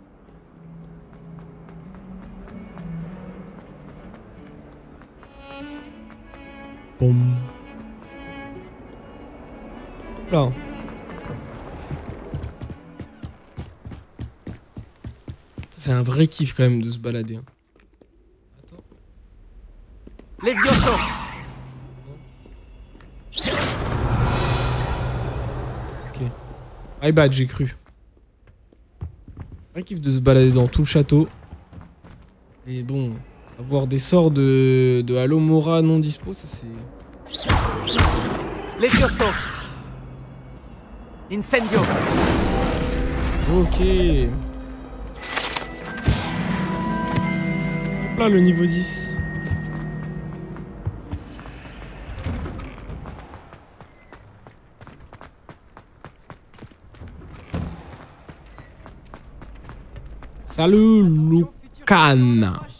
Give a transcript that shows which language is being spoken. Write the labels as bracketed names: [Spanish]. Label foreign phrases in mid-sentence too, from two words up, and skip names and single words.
[French] Boum. Là. C'est un vrai kiff quand même de se balader. Attends. Levioso. Ok. [English] My bad, [French] j'ai cru. Vrai kiff de se balader dans tout le château. Et bon, avoir des sorts de Halo Mora non dispo, ça c'est... Levioso. Incendio. Ok. Hop là, le niveau 10. Salut, Lucan.